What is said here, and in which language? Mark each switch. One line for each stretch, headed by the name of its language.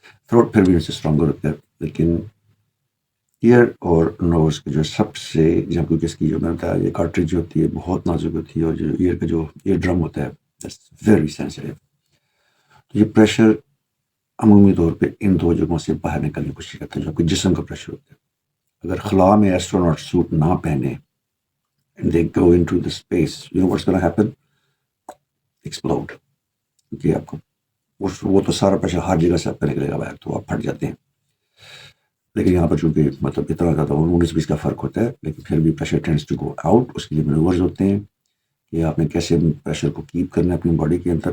Urdu: Throat پھر بھی ان سے اسٹرانگر ہوتا ہے، لیکن ایئر اور نوز کے جو سب سے، جب کیونکہ اس کی جو میں نے بتایا یہ کارٹریج جو ہوتی ہے بہت نازک ہوتی ہے، اور جو ایئر کا جو ایئر ڈرم ہوتا ہے
English: That's very sensitive.
Urdu: تو یہ پریشر عمومی طور پہ ان دو جگہوں سے باہر نکلنے کی کوشش کرتے ہیں جو آپ کے جسم کا پریشر ہوتا ہے. اگر خلا میں ایسٹروناٹ سوٹ نہ پہنے
English: and they go into the space, you know what's going to happen? Explode.
Urdu: کیونکہ آپ کو وہ تو سارا پریشر ہر جگہ سے آپ کا نکلے گا باہر تو آپ پھٹ جاتے ہیں. لیکن یہاں پر چونکہ مطلب اتنا زیادہ 19-20 کا فرق ہوتا ہے لیکن پھر بھی
English: Pressure tends to go out.
Urdu: اس کے لیے مینوورز ہوتے ہیں کہ آپ نے کیسے پریشر کو کیپ کرنا ہے اپنی باڈی کے اندر.